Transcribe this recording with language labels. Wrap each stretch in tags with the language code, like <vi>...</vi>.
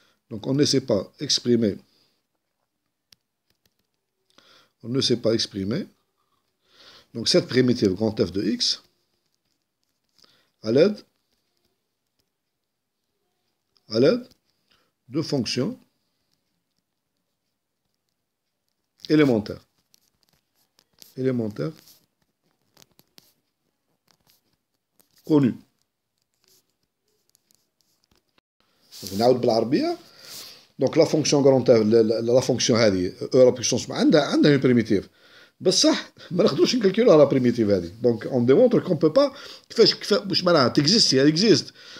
<fr>donc on ne sait pas exprimer donc cette primitive grand F de x à l'aide de fonctions élémentaires connues. Donc la fonction grand F, la fonction</fr> <ar>هذه</ar> <fr>e à la puissance</fr> <ar>عندها</ar> <fr>une primitive.</fr> <ar>بصح ما نقدروش نكالكولوها la primitive هذه.</ar> <fr>Donc on démontre qu'on peut pas</fr> <ar>كيفاش واش معناها تكزيست</ar> <fr>elle existe.</fr>